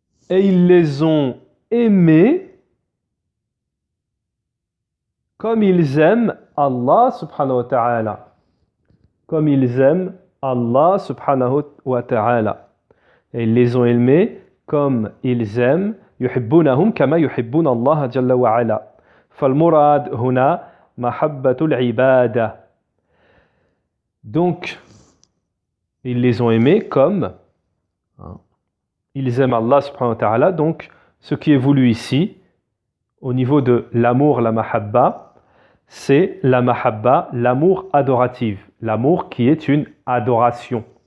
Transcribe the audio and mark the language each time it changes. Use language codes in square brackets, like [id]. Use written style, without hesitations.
[fr] Et ils les ont aimés comme ils aiment Allah subhanahu wa ta'ala. Comme ils aiment Allah subhanahu wa ta'ala. Et ils les ont aimés comme ils aiment [ar] يحبونهم كما يحبون الله جل وعلا. فالمراد هنا محبة العبادة. [fr] Donc, ils les ont aimés comme ils aiment Allah subhanahu wa ta'ala. Donc, ce qui est voulu ici, au niveau de l'amour, la mahabba, c'est la mahabba, l'amour adoratif, l'amour qui est une adoration.